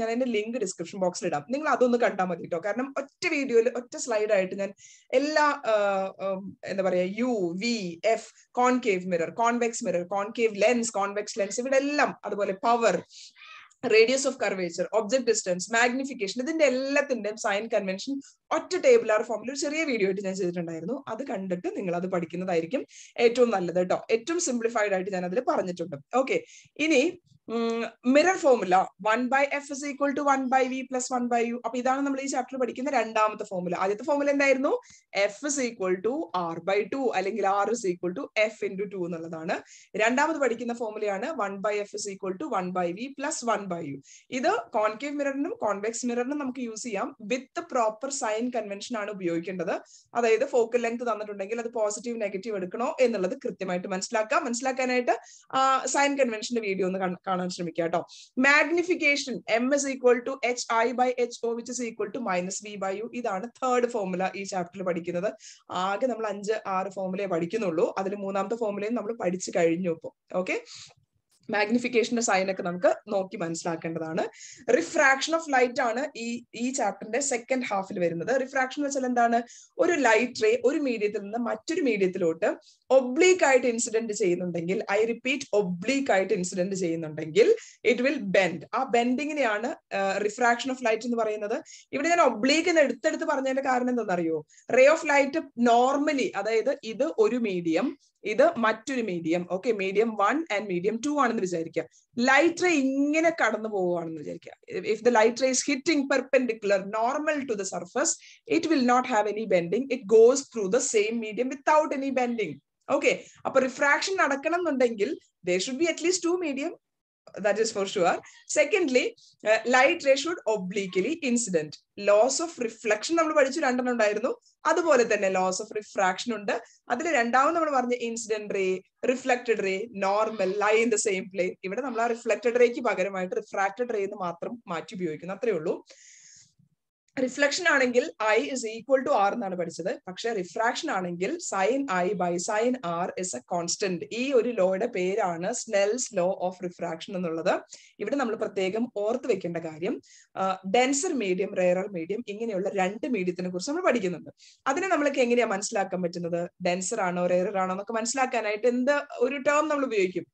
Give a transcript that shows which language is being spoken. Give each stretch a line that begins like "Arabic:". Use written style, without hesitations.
Malayalam: ഞാൻ അതിന്റെ link description ബോക്സിൽ ഇടാം, നിങ്ങൾ അതൊന്ന് കണ്ടാൽ മതി കേട്ടോ. കാരണം ഒറ്റ വീഡിയോയിൽ ഒറ്റ സ്ലൈഡ് ആയിട്ട് ഞാൻ എല്ലാ എന്താ പറയാ U, V, F, concave mirror, convex mirror, concave lens, convex lens, ഇവിടെ എല്ലാം, അതുപോലെ power, radius of curvature, object distance, magnification, ഇതിന്റെ എല്ലാത്തിന്റെയും സൈൻ കൺവെൻഷൻ ഒറ്റ ടേബിൾ ഫോമിൽ ഒരു ചെറിയ വീഡിയോ ആയിട്ട് ഞാൻ ചെയ്തിട്ടുണ്ടായിരുന്നു. അത് കണ്ടിട്ട് നിങ്ങൾ അത് പഠിക്കുന്നതായിരിക്കും ഏറ്റവും നല്ലത് കേട്ടോ. ഏറ്റവും സിംപ്ലിഫൈഡ് ആയിട്ട് ഞാൻ അതിൽ പറഞ്ഞിട്ടുണ്ട്.
English: Okay, ഇനി mirror formula 1/f is equal to 1/v plus 1/u.
Malayalam: അപ്പൊ ഇതാണ് നമ്മൾ ഈ ചാപ്റ്റർ പഠിക്കുന്ന രണ്ടാമത്തെ ഫോർമുല. ആദ്യത്തെ ഫോർമുല എന്തായിരുന്നു?
English: f is equal to r/2 അല്ലെങ്കിൽ r is equal to f into 2 എന്നുള്ളതാണ്.
Malayalam: രണ്ടാമത് പഠിക്കുന്ന ഫോർമുലയാണ്
English: 1/f is equal to 1/v plus 1/u.
Malayalam: ഇത് കോൺകേവ് മിററിനും കോൺവെക്സ് മിററിനും നമുക്ക് യൂസ് ചെയ്യാം. വിത്ത് പ്രോപ്പർ സൈൻ കൺവെൻഷൻ ആണ് ഉപയോഗിക്കേണ്ടത്. അതായത് ഫോക്കൽ ലെങ്ത് തന്നിട്ടുണ്ടെങ്കിൽ അത് പോസിറ്റീവ് നെഗറ്റീവ് എടുക്കണോ എന്നുള്ളത് കൃത്യമായിട്ട് മനസ്സിലാക്കാനായിട്ട് സൈൻ കൺവെൻഷന്റെ വീഡിയോ ഒന്ന് കാണാൻ ശ്രമിക്കുക കേട്ടോ.
English: Magnification m is equal to hi/ho which is equal to -v/u.
Malayalam: ഇതാണ് തേർഡ് ഫോർമുല ഈ ചാപ്റ്ററിൽ പഠിക്കുന്നത്. ആകെ നമ്മൾ 5-6 ഫോർമുലയെ പഠിക്കുന്നുള്ളൂ. അതിൽ മൂന്നാമത്തെ ഫോർമുലയും നമ്മൾ പഠിച്ചു കഴിഞ്ഞു ഇപ്പൊ. ഓക്കെ, മാഗ്നിഫിക്കേഷന്റെ സൈൻ ഒക്കെ നമുക്ക് നോക്കി മനസ്സിലാക്കേണ്ടതാണ്. റിഫ്രാക്ഷൻ ഓഫ് ലൈറ്റ് ആണ് ഈ ചാപ്റ്ററിന്റെ സെക്കൻഡ് ഹാഫിൽ വരുന്നത്. റിഫ്രാക്ഷൻ വെച്ചാൽ എന്താണ്? ഒരു ലൈറ്റ് റേ ഒരു മീഡിയത്തിൽ നിന്ന് മറ്റൊരു മീഡിയത്തിലോട്ട് ഒബ്ലീക്ക് ആയിട്ട് ഇൻസിഡന്റ് ചെയ്യുന്നുണ്ടെങ്കിൽ,
English: I repeat,
Malayalam: ഒബ്ലീക്ക് ആയിട്ട് ഇൻസിഡന്റ് ചെയ്യുന്നുണ്ടെങ്കിൽ
English: It will bend.
Malayalam: ആ ബെൻഡിങ്ങിനെയാണ് റിഫ്രാക്ഷൻ ഓഫ് ലൈറ്റ് എന്ന് പറയുന്നത്. ഇവിടെ ഞാൻ ഒബ്ലീക്ക് എന്ന് എടുത്തെടുത്ത് പറഞ്ഞതിന്റെ കാരണം എന്താണെന്നറിയോ? റേ ഓഫ് ലൈറ്റ് നോർമലി, അതായത് ഇത് ഒരു മീഡിയം, ഇത് മറ്റൊരു medium, okay, medium 1 and medium 2 ആണെന്ന് വിചാരിക്കുക. ലൈറ്റ് റേ ഇങ്ങനെ കടന്നു പോവുകയാണെന്ന് വിചാരിക്കുക.
English: If the light ray is hitting perpendicular normal to the surface, it will not have any bending. It goes through the same medium without any bending. Okay,
Malayalam: അപ്പൊ refraction നടക്കണം എന്നുണ്ടെങ്കിൽ
English: there should be at least 2 medium. That is for sure. Secondly, light ray should obliquely incident. Laws of reflection
Malayalam: നമ്മൾ പഠിച്ചു, രണ്ടെണ്ണം ഉണ്ടായിരുന്നു. അതുപോലെ തന്നെ loss of refraction ഉണ്ട്. അതിൽ രണ്ടാമത് നമ്മൾ പറഞ്ഞ incident ray, reflected ray, normal,
English: Lie in the same plane.
Malayalam: ഇവിടെ നമ്മൾ ആ റിഫ്ലക്റ്റഡ് റേക്ക് പകരമായിട്ട് റിഫ്രാക്റ്റഡ് റേ എന്ന് മാത്രം മാറ്റി ഉപയോഗിക്കുന്നു, അത്രേ ഉള്ളൂ. റിഫ്ലക്ഷൻ ആണെങ്കിൽ I is equal to R എന്നാണ് പഠിച്ചത്. പക്ഷെ റിഫ്രാക്ഷൻ ആണെങ്കിൽ
English: sin I by sin R is a constant.
Malayalam: ഈ ഒരു ലോയുടെ പേരാണ് സ്നെൽസ് ലോ ഓഫ് റിഫ്രാക്ഷൻ എന്നുള്ളത്. ഇവിടെ നമ്മൾ പ്രത്യേകം ഓർത്ത് വെക്കേണ്ട കാര്യം, ഡെൻസർ മീഡിയം, റെയറർ മീഡിയം, ഇങ്ങനെയുള്ള രണ്ട് മീഡിയത്തിനെ കുറിച്ച് നമ്മൾ പഠിക്കുന്നുണ്ട്. അതിനെ നമ്മൾക്ക് എങ്ങനെയാ മനസ്സിലാക്കാൻ പറ്റുന്നത്? ഡെൻസർ ആണോ റെയറർ ആണോ എന്നൊക്കെ മനസ്സിലാക്കാനായിട്ട് എന്ത് ഒരു ടേം നമ്മൾ ഉപയോഗിക്കും.